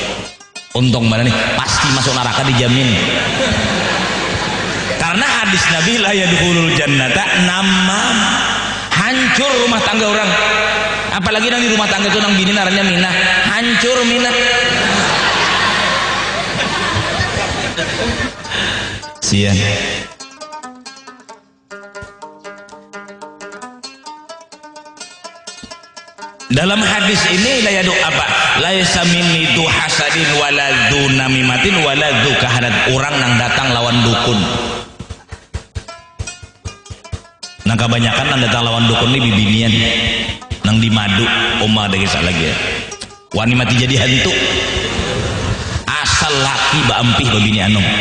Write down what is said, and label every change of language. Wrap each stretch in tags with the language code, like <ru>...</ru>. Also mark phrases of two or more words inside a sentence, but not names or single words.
<bjn>Untung mana nih pasti masuk neraka dijamin karena hadis Nabi</bjn> <ar>لا يدخل الجنة نمام,</ar> <bjn>hancur rumah tangga orang, apalagi nang di rumah tangga itu nang bini naranya minah, hancur minah. Sian. Dalam hadis ini la yadu apa?</bjn> <ar>ليس مني ذو حسد ولا ذو نميمة ولا ذو كهانة.</ar> <bjn>Orang nang datang lawan dukun. Nang kebanyakan nang datang lawan dukun ini bibinian. Nang di madu omah ada kisah lagi ya. Wani mati jadi hantu. Asal laki baampih babini anom.</bjn>